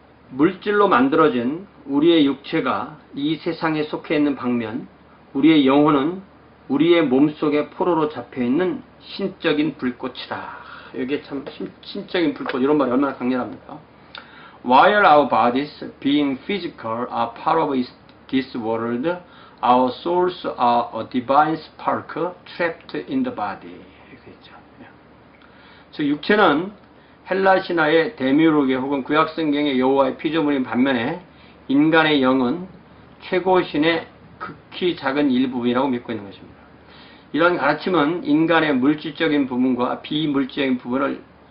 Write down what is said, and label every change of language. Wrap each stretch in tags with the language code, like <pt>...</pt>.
<ko>물질로 만들어진 우리의 육체가 이 세상에 속해 있는 방면, 우리의 영혼은 우리의 몸속에 포로로 잡혀있는 신적인 불꽃이다. 이게 참 신적인 불꽃, 이런 말이 얼마나 강렬합니까?</ko> <en>While our bodies, being physical, are part of this world, our souls are a divine spark trapped in the body.</en> <ko>이렇게 있죠. 즉 육체는 헬라 신화의 데미우르게 혹은 구약성경의 여호와의 피조물인 반면에 인간의 영은 최고신의 극히 작은 일부분이라고 믿고 있는 것입니다. 이런 가르침은 인간의 물질적인 부분과 비물질적인 부분을</ko>